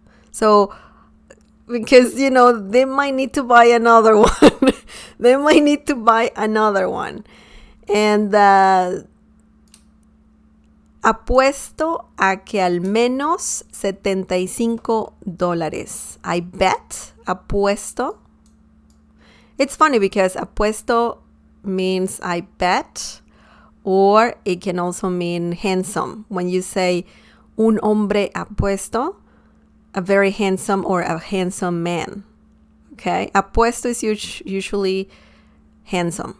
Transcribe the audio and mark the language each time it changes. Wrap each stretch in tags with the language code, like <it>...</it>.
<en>So, because, you know, they might need to buy another one. They might need to buy another one.</en> <es>And apuesto a que al menos $75.</es> <en>I bet, apuesto. It's funny because apuesto means I bet, or it can also mean handsome. When you say</en> <es>un hombre apuesto,</es> <en>a very handsome or a handsome man. Okay, apuesto is usually handsome.</en>